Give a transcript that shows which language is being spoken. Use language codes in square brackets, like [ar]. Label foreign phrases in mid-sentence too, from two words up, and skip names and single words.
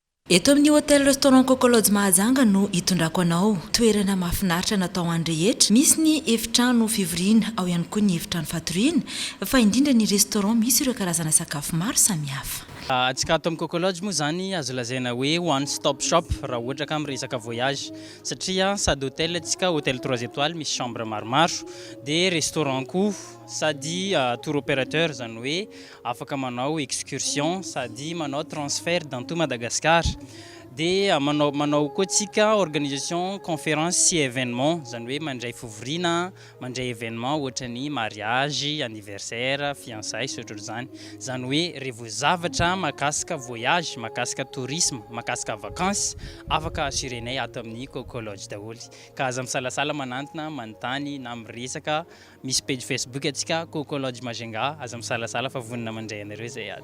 [mg] Eto amin'ny hôtel restaurant Kolo Mahajanga no hitondrako anao. Toerana mahafinaritra natao any rehetra. Misy ny efitrano fivoriana, ao ihany koa ny efitrano fatoriana, fa indrindra ny restaurant misy ireo karazana sakafo maro samihafa. Atsika ato amin'ny Kolo moa zany azo lazaina hoe [en] one stop shop [mg] raha ohatra ka miresaka voyage satria sady hôtel atsika [fr] hôtel 3 étoiles [mg] misy chambre maromaro dia restaurant koa sady [fr] tour opérateur [mg] zany hoe afaka manao excursion sady manao [fr] transfert dans tout Madagascar [mg] dia manao koa tsika [fr] organisation conférence [mg] sy événement zany hoe mandray fivoriana mandray événement ohatra ny [fr] mariage anniversaire fiançailles [mg] sotro zany hoe revo zavatra makasika voyage makasika tourisme makasika vacances afaka assurenay ato amin'ny Kolo daholo ka aza misalasala manantona manontany na miresaka misy page Facebook atsika Kolo Mahajanga aza misalasala fa vonina mandray anareo zay ato.